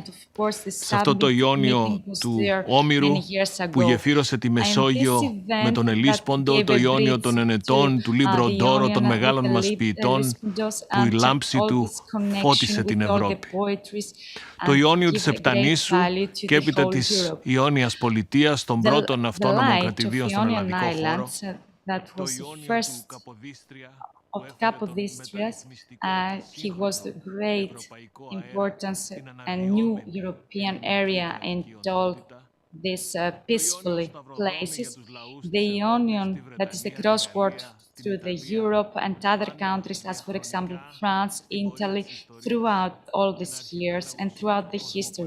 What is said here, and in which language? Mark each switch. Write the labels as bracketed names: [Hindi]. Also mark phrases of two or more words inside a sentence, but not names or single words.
[Greek] Σε αυτό το Ιόνιο του Όμηρου που γεφύρωσε τη Μεσόγειο με τον Ελίσποντο, το Ιόνιο των Ενετών, του Λιμπροντόρο, των μεγάλων μας ποιητών, που η λάμψη του φώτισε την Ευρώπη. Το Ιόνιο της Επτανήσου και έπειτα της Ιόνιας πολιτείας, των πρώτων αυτόνομων κρατηδίων στον ελλαδικό χώρο, το Ιόνιο του Καποδίστρια, [English] of Capodistria. He was the great importance and new European area in all these peacefully places. The Ionian, that is the crossword through the Europe and other countries, as for example France, Italy, throughout all these years and throughout the history.